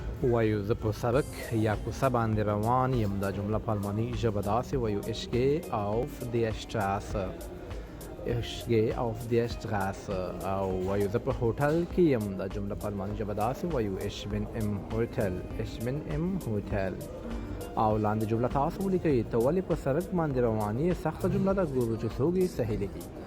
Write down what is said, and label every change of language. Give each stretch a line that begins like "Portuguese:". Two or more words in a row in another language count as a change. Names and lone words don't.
Pashto: وایو زه په سړک یا کوڅه باندې روان یم. دا جمله په الماني ژبه داسې وایو:
German: Ich gehe auf der Straße. Ich gehe auf der Straße.
Pashto: او وایو زه په هوټل کې یم. دا جمله په الماني ژبه داسې وایو:
German: Ich bin im Hotel. Ich bin im Hotel.
Pashto: او لاندې جمله تاسو ولیکئ: ته ولې په سړک باندې روان یې؟ سخته جمله ده، ګورو چې څوک یې صحیح لیکي.